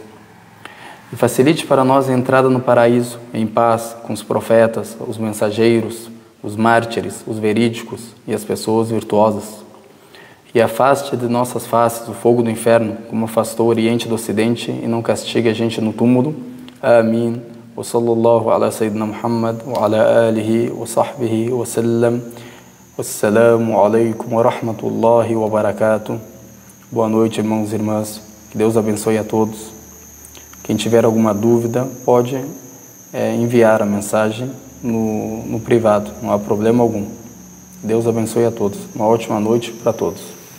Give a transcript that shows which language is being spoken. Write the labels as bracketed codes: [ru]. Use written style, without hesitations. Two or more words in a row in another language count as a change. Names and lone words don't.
[pt] E facilite para nós a entrada no paraíso, em paz, com os profetas, os mensageiros, os mártires, os verídicos e as pessoas virtuosas. E afaste de nossas faces o fogo do inferno, como afastou o Oriente do Ocidente, e não castigue a gente no túmulo. Amém. [ar] وصلى الله على سيدنا محمد وعلى آله وصحبه وسلم. والسلام عليكم ورحمة الله وبركاته. [pt] Boa noite, irmãos e irmãs. Que Deus abençoe a todos. Quem tiver alguma dúvida, pode enviar a mensagem no privado. Não há problema algum. Deus abençoe a todos. Uma ótima noite para todos.